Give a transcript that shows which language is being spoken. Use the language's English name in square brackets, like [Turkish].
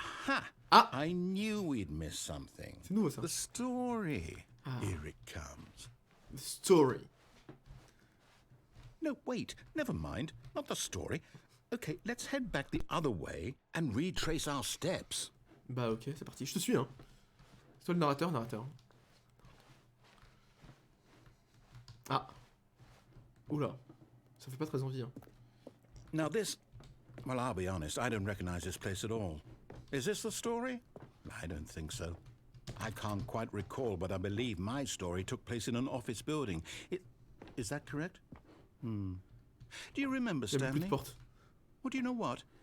[English] Aha! Ah! I knew we'd miss something. [French] C'est nouveau ça. [English] The story. Ah. Here it comes. The story. No, wait. Never mind. Not the story. Okay, let's head back the other way and retrace our steps. [French] Bah ok, c'est parti. Je te suis. Hein. C'est toi le narrateur. Ah. Oula. Ça fait pas très envie. Hein. [English] Now this... Well, I'll be honest. I don't recognize this place at all. Is this the story? I don't think so. I can't quite recall, but I believe my story took place in an office building. Is that correct? Do you remember, [French] Il y a beaucoup [English] Stanley? [French] de portes. [English] Well, do you know what?